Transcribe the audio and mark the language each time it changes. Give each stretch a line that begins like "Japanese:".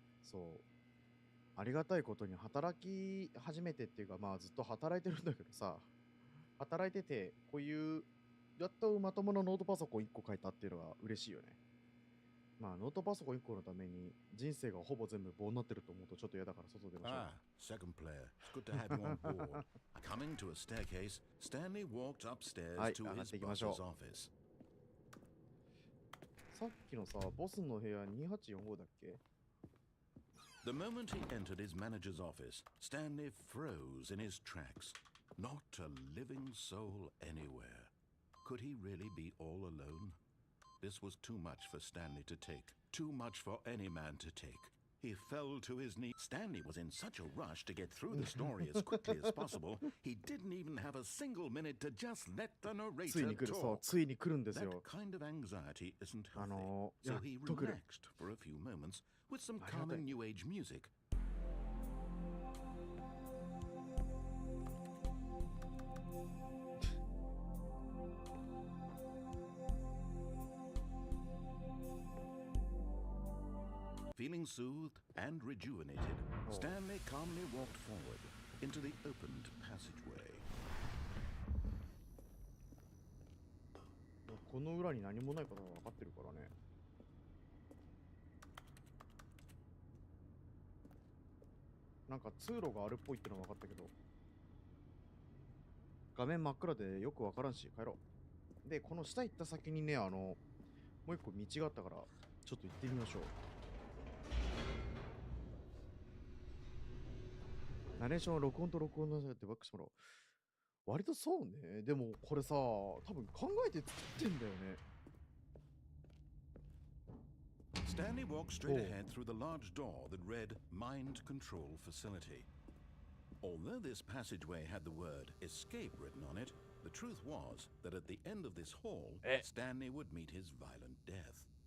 Japanese: そう。ありがたいことに働き始めてっていうか、まあずっと働いてるんだけどさ、働いてて、こういう、やっとまともなノートパソコン1個買えたっていうのが嬉しいよね。まあ、ノートパソコン1個のために人生がほぼ全部棒になってると思うとちょっと嫌だから外出ましょう。
English: Ah, second player. It's good to have you on board. Coming to a staircase, Stanley walked upstairs to his boss's office.
Japanese: さっきのさ、ボスの部屋2845だっけ？
English: The moment he entered his manager's office, Stanley froze in his tracks. Not a living soul anywhere. Could he really be all alone? This was too much for Stanley to take. Too much for any man to take. He fell to his knees. Stanley was in such a rush to get through the story as quickly as possible. He didn't even have a single minute to just let the narrator talk.
Japanese: ついに来るんですよ。
English: That kind of anxiety isn't healthy. So he relaxed for a few moments with some calming new age music. Feeling soothed and rejuvenated, Stanley calmly walked forward into the opened passageway.
Japanese: この裏に何もないことが分かってるからね。なんか通路があるっぽいってのは分かったけど、画面真っ暗でよく分からんし帰ろう。で、この下行った先にね、もう一個道があったからちょっと行ってみましょう。ナレーションは録音と録音のってバックしてもらおう。割とそうね。でもこれさ、多分考えて作ってんだよね。
English: Stanley walked straight ahead through the large door that read Mind Control Facility. Although this passageway had the word escape written on it, the truth was that at the end of this hall, Stanley would meet his violent death.